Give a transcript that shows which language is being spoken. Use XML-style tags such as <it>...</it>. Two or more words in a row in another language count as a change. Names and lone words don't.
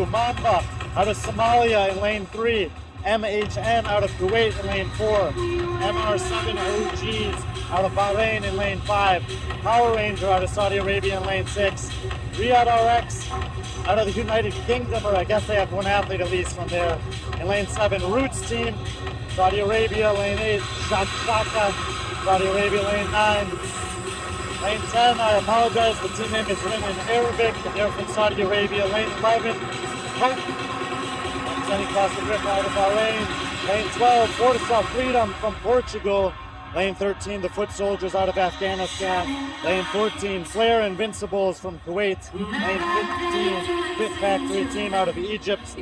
<en>Mamba out of Somalia in lane 3. MHN out of Kuwait in lane 4. MR7 OGs out of Bahrain in lane 5. Power Ranger out of Saudi Arabia in lane 6. Riyadh RX out of the United Kingdom, or I guess they have 1 athlete at least from there, in lane 7. Roots team, Saudi Arabia, lane 8. Shaka, Saudi Arabia, lane 9. Lane 10, I apologize, the team name is written in Arabic, but they're from Saudi Arabia. Lane 11, Hope, representing Costa Rica out of Bahrain. Lane 12, Fortisol Freedom from Portugal. Lane 13, the Foot Soldiers out of Afghanistan. Lane 14, Flair Invincibles from Kuwait. Lane 15, Fit Factory Team out of Egypt.</en>